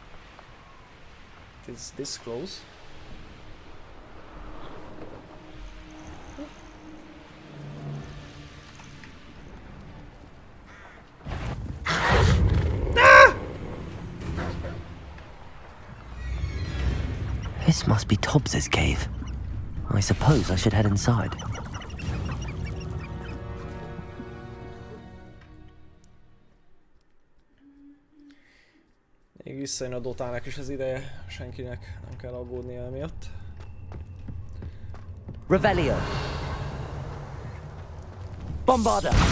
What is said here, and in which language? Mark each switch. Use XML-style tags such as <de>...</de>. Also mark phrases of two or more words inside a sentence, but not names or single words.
<en>Is this close? Ah! This must be Tobbs's cave. I suppose I should head inside.</en> <hu>Még visszajön a Dotának is az ideje, senkinek nem kell aggódnia emiatt. Revelio. Bombarda.</hu>